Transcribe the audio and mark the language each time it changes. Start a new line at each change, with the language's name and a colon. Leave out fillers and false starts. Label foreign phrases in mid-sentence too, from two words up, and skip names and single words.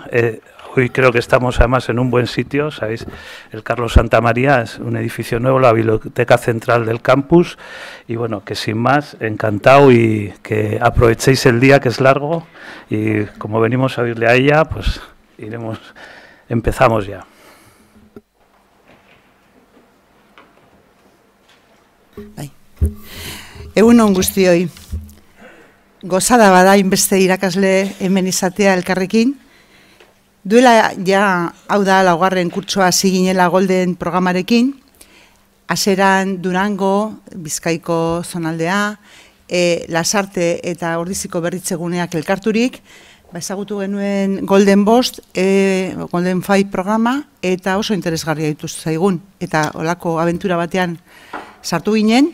Spanish: Hoy creo que estamos además en un buen sitio, sabéis, el Carlos Santamaría es un edificio nuevo, la biblioteca central del campus, y bueno, que sin más, encantado y que aprovechéis el día que es largo y como venimos a oírle a ella, pues empezamos ya.
Basque: Egun on guztioi, gozada bada inbeste irakasle hemen izatea elkarrekin. Duela ja hau da laugarren kurtsoa hasi ginela Golden programarekin, hasieran Durango, Bizkaiko zonaldea, Lasarte eta Ordiziko berritzeguneak elkarturik, ezagutu genuen Golden Bost, Golden 5 programa, eta oso interesgarria dituzte zaigun, eta olako abentura batean sartu ginen.